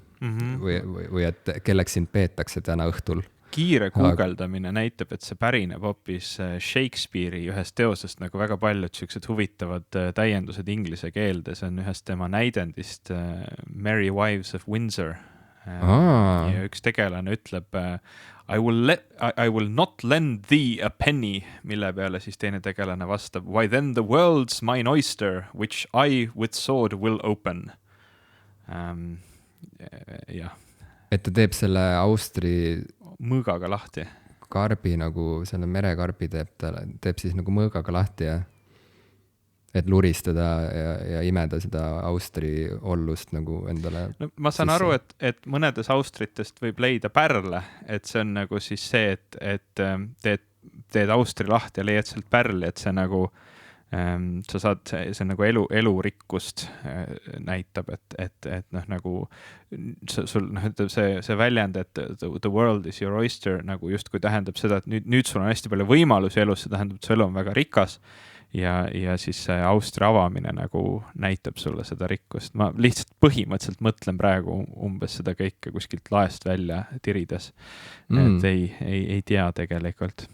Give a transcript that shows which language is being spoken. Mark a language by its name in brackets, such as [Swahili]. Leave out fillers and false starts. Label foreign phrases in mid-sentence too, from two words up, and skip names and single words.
[Estonian] Või et kelleks sind peetakse täna õhtul. Kiire guugeldamine näitab, et see pärineb hoopis Shakespeare'i ühest teosest, nagu väga paljud siuksed huvitavad täiendused inglise keelde. See on ühest tema näidendist Merry Wives of Windsor. Ja üks tegelane ütleb [English] I will not lend thee a penny, [Estonian] mille peale siis teine tegelane vastab [English] Why then the world's mine oyster, which I with sword will open. [Estonian] Jah. Et ta teeb selle austri mõõgaga lahti. Karbi nagu, selle merekarbi teeb siis nagu mõõgaga lahti ja et luristada ja imeda seda austri ollust nagu endale. No, ma saan aru, et mõnedes austritest võib leida pärle, et see on nagu siis see, et teed austri lahti ja leiad sealt pärli, et see nagu sa saad, see nagu elurikkust näitab, et noh, nagu sul see väljend, et [English] the world is your oyster, [Estonian] nagu justkui tähendab seda, et nüüd sul on hästi palju võimalusi elus, see tähendab, et su elu on väga rikas ja siis see austri avamine nagu näitab sulle seda rikkust. Ma lihtsalt põhimõtteliselt mõtlen praegu umbes seda kõike kuskilt laest välja tirides, et ei tea tegelikult.